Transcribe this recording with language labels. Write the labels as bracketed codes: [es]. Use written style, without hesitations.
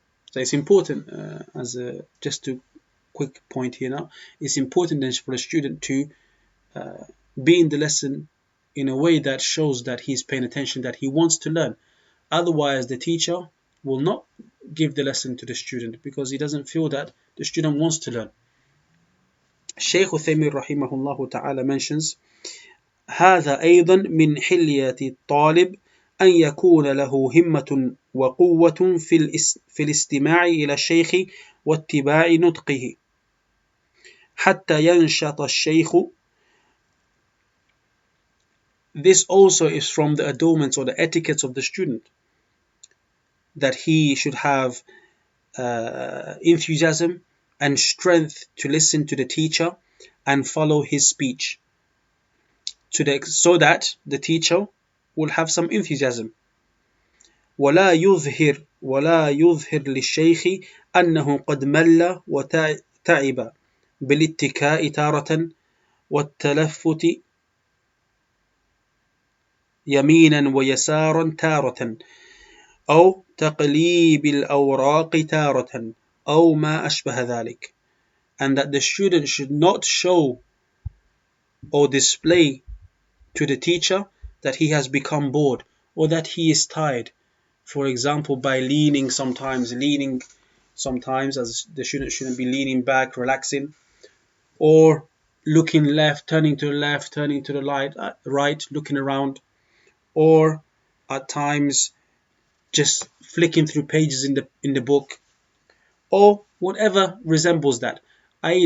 [en] So it's important, just to quick point here now, it's important then for a student to be in the lesson in a way that shows that he's paying attention, that he wants to learn. Otherwise, the teacher will not give the lesson to the student because he doesn't feel that the student wants to learn. [ar] Shaykh Uthaymeen rahimahullah ta'ala mentions, هذا أيضا من حلية الطالب أن يكون له همة وقوة في الاستماع إلى الشيخ واتباع نطقه حتى ينشط الشيخ. [en] This also is from the adornments or the etiquettes of the student, that he should have enthusiasm and strength to listen to the teacher and follow his speech, so that the teacher will have some enthusiasm. [ar] ولا يظهر للشيخ أنه قد مل وتعب بالاتكاء تارة والتلفت يمينا ويسارا تارة أو تقليب الأوراق تارة أو ما أشبه ذلك. [en] And that the student should not show or display to the teacher that he has become bored or that he is tired. For example, by leaning sometimes, as the student shouldn't be leaning back, relaxing, or looking left, turning to the left, turning to the right, looking around, or at times just flicking through pages in the book, or whatever resembles that. i.e.